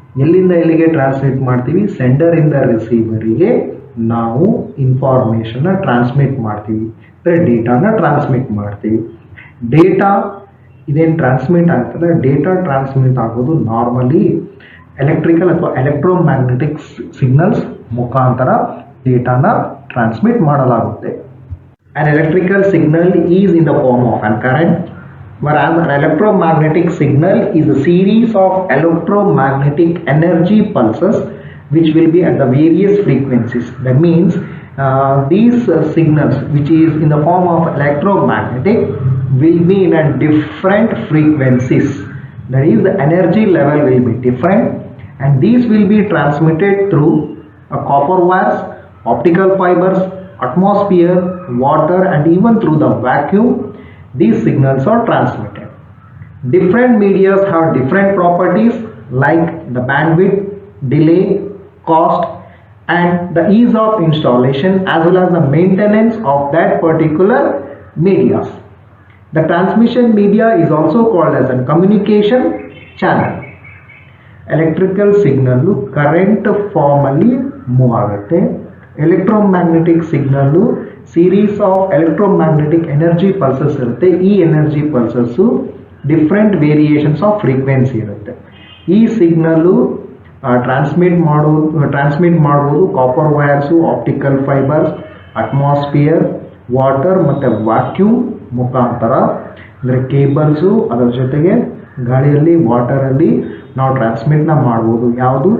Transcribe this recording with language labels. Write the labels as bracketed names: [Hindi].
[Kannada] ಎಲ್ಲಿಂದ ಎಲ್ಲಿಗೆ ಟ್ರಾನ್ಸ್ಮಿಟ್ ಮಾಡ್ತೀವಿ? ಸೆಂಡರಿಂದ ರಿಸೀವರಿಗೆ ನಾವು ಇನ್ಫಾರ್ಮೇಷನ್ನ ಟ್ರಾನ್ಸ್ಮಿಟ್ ಮಾಡ್ತೀವಿ, ಅಂದರೆ ಡೇಟಾನ ಟ್ರಾನ್ಸ್ಮಿಟ್ ಮಾಡ್ತೀವಿ. ಡೇಟಾ ಇದೇನು ಟ್ರಾನ್ಸ್ಮಿಟ್ ಆಗ್ತದೆ? ಡೇಟಾ ಟ್ರಾನ್ಸ್ಮಿಟ್ ಆಗೋದು ನಾರ್ಮಲಿ ಎಲೆಕ್ಟ್ರಿಕಲ್ ಅಥವಾ ಎಲೆಕ್ಟ್ರೋಮ್ಯಾಗ್ನೆಟಿಕ್ ಸಿಗ್ನಲ್ಸ್ ಮುಖಾಂತರ ಡೇಟಾನ ಟ್ರಾನ್ಸ್ಮಿಟ್ ಮಾಡಲಾಗುತ್ತೆ. [English] An electrical signal is in the form of an current, whereas an electromagnetic signal is a series of electromagnetic energy pulses which will be at the various frequencies. That means these signals which is in the form of electromagnetic will be in a different frequencies. That is, the energy level will be different, and these will be transmitted through copper wires, optical fibers, atmosphere, water, and even through the vacuum. These signals are transmitted. Different media have different properties like the bandwidth, delay, cost, and the ease of installation, as well as the maintenance of that particular media. The transmission media is also called as a communication channel. Electrical signal current form ಅಲ್ಲಿ move ಆಗುತ್ತೆ. [Kannada] Electromagnetic signal series of electromagnetic energy pulses ಇರುತ್ತೆ. ಈ energy pulses different variations off frequency ಇರುತ್ತೆ. ಈ signal transmit ಮಾಡ್ಬೋದು copper wires, optical fibres, atmosphere, water ಮತ್ತು vacuum ಮುಖಾಂತರ, ಅಂದರೆ ಕೇಬಲ್ಸು, ಅದರ ಜೊತೆಗೆ ಗಾಳಿಯಲ್ಲಿ, ವಾಟರಲ್ಲಿ ನಾವು ಟ್ರಾನ್ಸ್ಮಿಟ್ನ ಮಾಡ್ಬೋದು. ಯಾವುದು?